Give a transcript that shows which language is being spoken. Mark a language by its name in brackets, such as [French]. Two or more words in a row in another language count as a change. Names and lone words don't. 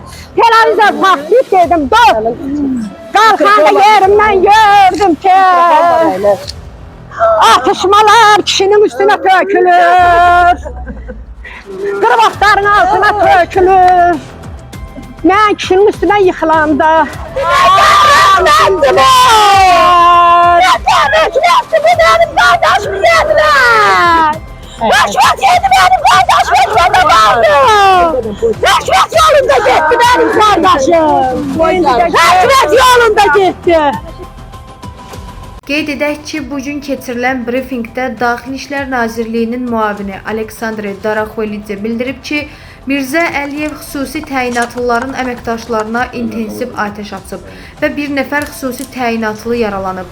[Azerbaijani] Televizor patlayıb dedim, dur. Qalxanda yerimdən gördüm ki, atışmalar kişinin üstünə tökülür. Qırvaqların altına tökülür. Mən kişinin üstünə yıxılanda. Nədir? [Turkish] Benim kardeşim yediler. Rəşvət yedi benim kardeşim yedi kaldı. Rəşvət yolunda gitti benim kardeşim. Rəşvət yolunda gitti. [Azerbaijani] Qeyd edək ki, bugün keçirilən brifinqdə Daxili İşlər Nazirliyinin müavini Aleksandr Daraxoylidze bildirib ki, Mirzə Əliyev xüsusi təyinatlıların əməkdaşlarına intensiv atəş açıb və bir nəfər xüsusi təyinatlı yaralanıb.